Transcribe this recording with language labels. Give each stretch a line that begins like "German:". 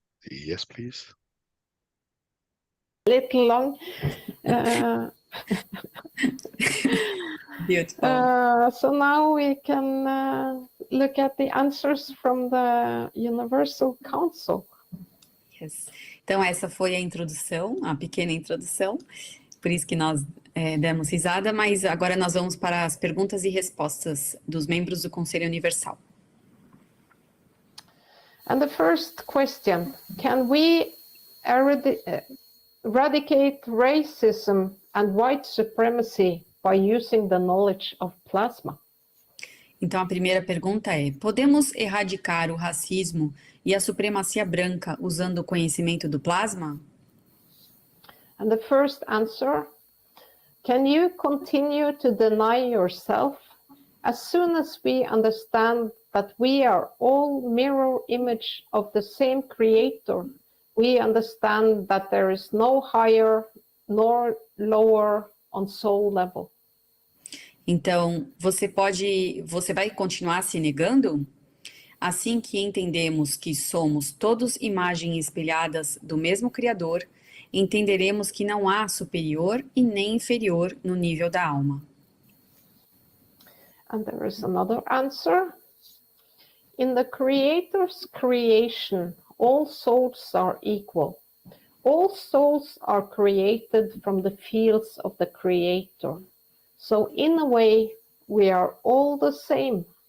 English: Yes, please. Little long. Beautiful. So now we can look at the answers from the Universal Council. Yes.
Portuguese: Então, essa foi a introdução, a pequena introdução, por isso que nós demos risada, mas agora nós vamos para as perguntas e respostas dos membros do Conselho Universal.
English: And the first question, can we eradicate racism and white supremacy by using the knowledge of plasma?
Portuguese: Então, a primeira pergunta é: podemos erradicar o racismo e a supremacia branca usando o conhecimento do plasma?
English: And the first answer, can you continue to deny yourself as soon as we understand that we are all mirror image of the same creator? We understand that there is no higher nor lower on soul level.
Portuguese: Então, você vai continuar se negando? Assim que entendemos que somos todos imagens espelhadas do mesmo Criador, entenderemos que não há superior e nem inferior no nível da alma.
English: And there is another answer. In the Creator's creation, all souls are equal. All souls are created from the fields of the Creator. So in a way, we are all the same.